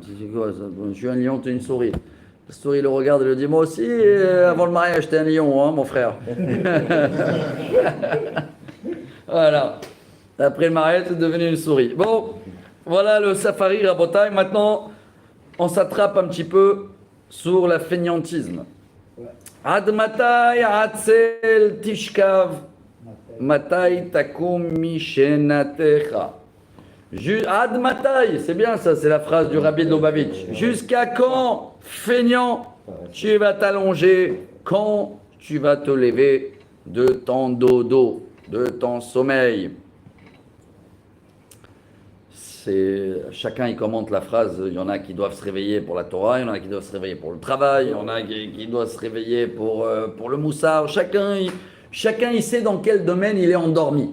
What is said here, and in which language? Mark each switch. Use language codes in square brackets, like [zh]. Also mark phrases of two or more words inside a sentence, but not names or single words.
[fr] Tu sais quoi, je suis un lion, tu es une souris. La souris le regarde et lui dit moi aussi, avant le mariage, t'es un lion, hein, mon frère. Voilà. Après le mariage, c'est devenu une souris. Bon, voilà le safari Rabotai. Maintenant, on s'attrape un petit peu sur la fainéantisme. [he] עד מתי עצל תשכב, מתי תקום משנתך. עד מתי, [fr] c'est bien ça, c'est la phrase du Rabbi de Lubavitch. Jusqu'à quand, feignant, tu vas t'allonger, quand tu vas te lever de ton dodo, de ton sommeil. Chacun il commente la phrase, il y en a qui doivent se réveiller pour la Torah, il y en a qui doivent se réveiller pour le travail, il y en a qui doivent se réveiller pour le moussard, chacun il sait dans quel domaine il est endormi.